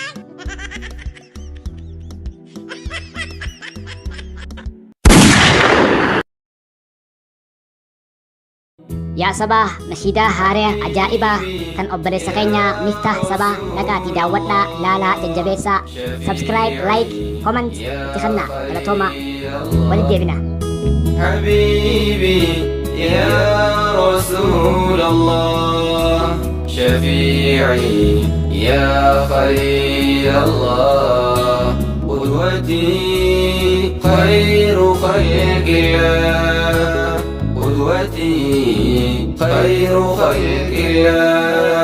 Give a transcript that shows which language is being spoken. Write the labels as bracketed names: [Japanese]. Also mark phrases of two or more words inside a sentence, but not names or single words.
[Oromo] yaa sabaa nashiidaa haaraa ajaa'ibaa kan obboleessa keenya miftah sabaa dhaqaatii daawwadhaa laalaa jajjabeessaa [English] subscribe like comment [Oromo] itti kennaa galatooma walitti deebina [Arabic] حبيبي يا رسول الله شفيعي يا خليل الله قدوتي خير خلق الله قدوتي خير خلق الله